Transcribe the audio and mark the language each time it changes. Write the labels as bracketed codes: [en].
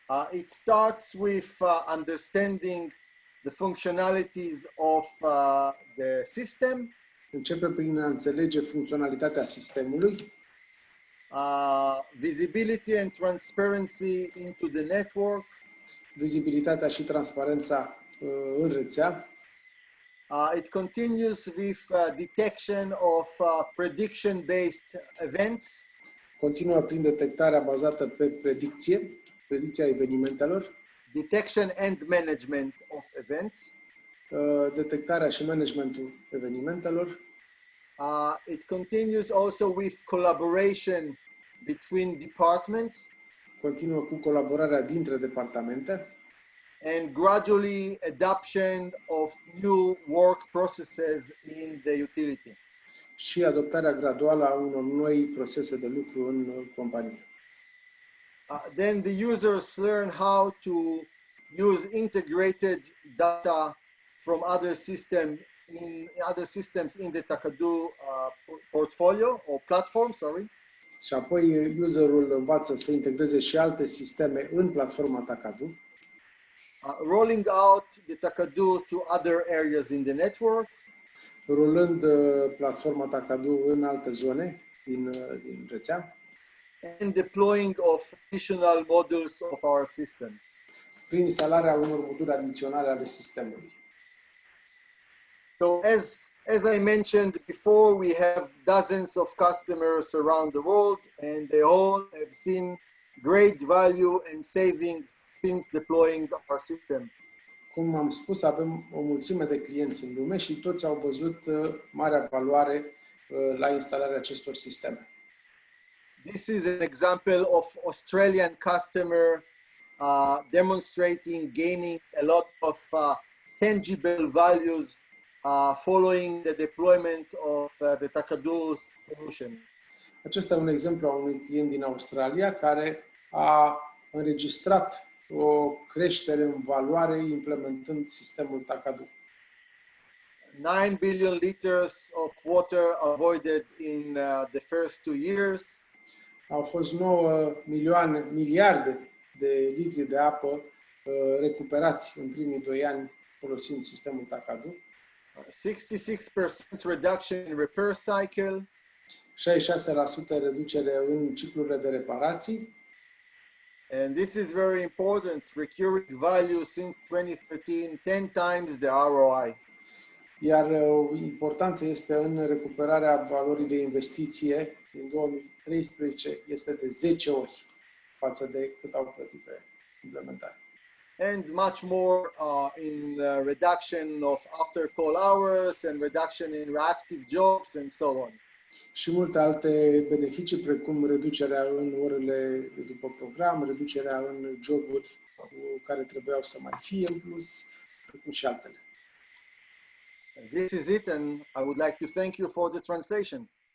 [en] it starts with understanding the functionalities of the system. [ro] începe prin a înțelege funcționalitatea sistemului, [en] visibility and transparency into the network, [ro] vizibilitatea și transparența în rețea. [en] It continues with detection of prediction-based events. [ro] Continuă prin detectarea bazată pe predicția evenimentelor, [en] Detection and management of events. [ro] detectarea și managementul evenimentelor. [en] It continues also with collaboration between departments. [ro] Continuă cu colaborarea dintre departamente [en] And gradually adoption of new work processes in the utility. [ro] și adoptarea graduală a unor noi procese de lucru în companie. [en] Then the users learn how to use integrated data from other systems in the TaKaDu portfolio or platform, sorry. [ro] Și apoi userul învață să integreze și alte sisteme în platforma TaKaDu, [en] Rolling out the TaKaDu to other areas in the network. [ro] rulând platforma TaKaDu în alte zone din rețea, [en] And deploying of additional modules of our system. [ro] prin instalarea unor module adiționale ale sistemului. [en] So as I mentioned before, we have dozens of customers around the world, and they all have seen great value and savings since deploying our system. [ro] Cum am spus, avem o mulțime de clienți în lume și toți au văzut marea valoare la instalarea acestor sisteme. [en] This is an example of Australian customer demonstrating gaining a lot of tangible values following the deployment of the TaKaDu solution. [ro] Acesta e un exemplu a unui client din Australia care a înregistrat o creștere în valoare implementând sistemul TaKaDu. [en] 9 billion liters of water avoided in the first 2 years. [ro] Au fost 9 miliarde de litri de apă recuperați în primii 2 ani folosind sistemul TaKaDu. [en] 66% reduction in repair cycle. [ro] 66% reducere în ciclurile de reparații. [en] And this is very important, recurring value since 2013, 10 times the ROI. [ro] Iar importanța este în recuperarea valorii de investiție din 2013 este de 10 ori față de cât au plătit pe implementare. [en] And much more in reduction of after call hours and reduction in reactive jobs and so on. [ro] Și multe alte beneficii, precum reducerea în orele după program, reducerea în joburi care trebuiau să mai fie în plus, precum și altele. [en] This is it, and I would like to thank you for the translation.